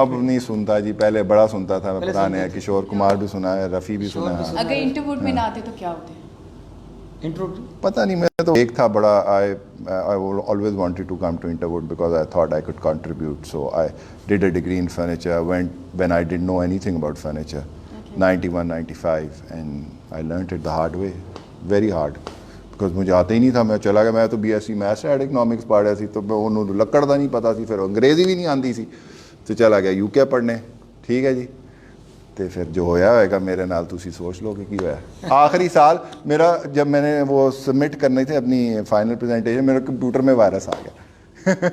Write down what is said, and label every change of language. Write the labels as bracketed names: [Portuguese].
[Urdu] اب نہیں سنتا جی, پہلے بڑا سنتا تھا, پرانے کشور کمار بھی سنا ہے, رفیع بھی سنا ہے. اگر انٹروورٹ میں نہ آتے تو کیا ہوتے ہیں؟ پتہ نہیں, میں تو ایک تھا بڑا, [English] I always wanted to come to Interwood because I thought I could contribute. So I did a degree in furniture when I didn't know anything about furniture. 91, 95, and I learnt it the hard way, very hard. [Urdu] Because مجھے آتا ہی نہیں تھا, میں چلا گیا, میں تو BSc maths and economics پڑھا سی, تو [Punjabi] انہوں لکڑ دا نہیں پتا سی, پھر انگریزی بھی نہیں آتی سی, [Urdu] تو چلا گیا UK پڑھنے. [Punjabi] ٹھیک ہے جی, تو پھر جو ہویا ہوئے گا میرے نال تسی سوچ لو کہ کی ہویا. [Urdu] آخری سال میرا جب میں نے وہ سبمٹ کرنے تھے اپنی فائنل پریزنٹیشن, میرے کمپیوٹر میں وائرس آ گیا.